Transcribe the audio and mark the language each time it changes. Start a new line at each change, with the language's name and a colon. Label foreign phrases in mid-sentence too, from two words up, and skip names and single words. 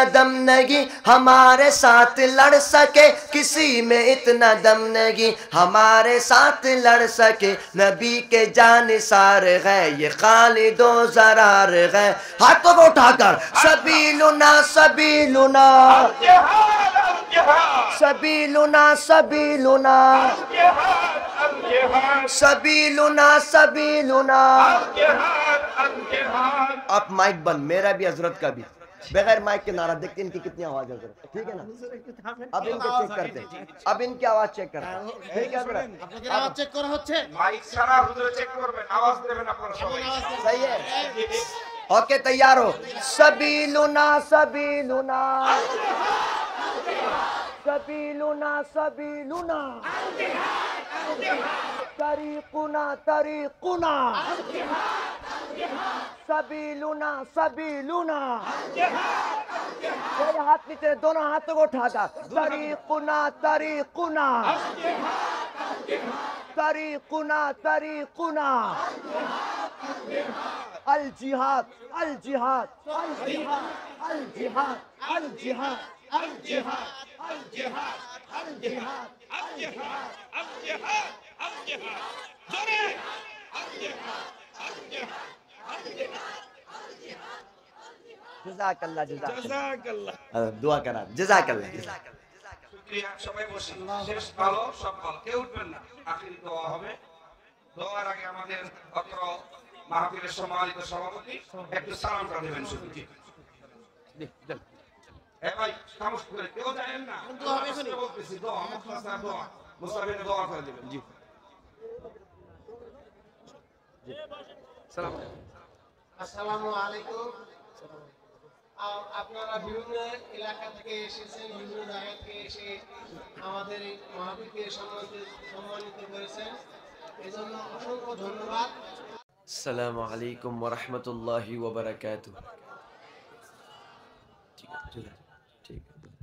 Urdu: دم نہیں ہمارے ساتھ لڑ سکے، کسی میں اتنا دم نہیں ہمارے ساتھ لڑ سکے، نبی کے جانثار ہے یہ خالد و زرار ہے، ہاتھوں کو اٹھا کر
Arabic: سبیلنا سبیلنا سبیلنا سبیلنا سبیلنا سبیلنا۔
Urdu: آپ مائک بند، میرا بھی حضرت کا بھی، بغیر مائک کے نعرہ دیکھتے ان کی کتنی آواز ہے حضرت، ٹھیک ہے نا؟ اب ان کے چیک کرتے ہیں، اب ان کی آواز چیک کرتے ہیں، ٹھیک ہے حضرت؟ আপনাদের আওয়াজ চেক করা হচ্ছে মাইক ছাড়া হুজুরে চেক করবেন আওয়াজ দেবেন আপনারা সবাই صحیح ہے، اوکے تیار ہو؟
Arabic: سبیلنا سبیلنا سبیلنا سبیلنا طریقنا طریقنا سبیلنا سبیلنا،
Urdu: میرے ہاتھ نیچے، دونوں ہاتھوں کو اٹھا کر
Arabic: طریقنا طریقنا طریقنا طریقنا الجہاد الجہاد الجہاد الجہاد الجہاد الجہاد الجہاد الجہاد جزاک اللہ جزاک اللہ،
Urdu: دعا کرا
Arabic: جزاک اللہ جزاک اللہ۔
Bangla: শুকরিয়া সবাই বসেন শেষ ভালো সব ভালো কেউ উঠবেন না আখেরি দোয়া হবে দোয়ার আগে আমাদের অত্র মাহফিলের সম্মানিত সভাপতি একটু সালামটা দেবেন শুধু এ ভাই খামোশ করে কেউ জানেন না দোয়া হবে এখনই। বলতেছি দোয়া মুখলাসা দোয়া মুসাফির দোয়া করে দিবেন জি সালাম
Arabic: السلام عليكم.
Bangla: আপনারা বিভিন্ন এলাকা থেকে এসেছেন, বিভিন্ন জায়গা থেকে এসে আমাদের এই মাহফিলকে সম্মানিত করেছেন, এজন্য অসংখ্য ধন্যবাদ।
Arabic: السلام علیکم ورحمۃ اللہ وبرکاتہ۔
Urdu: ٹھیک ہے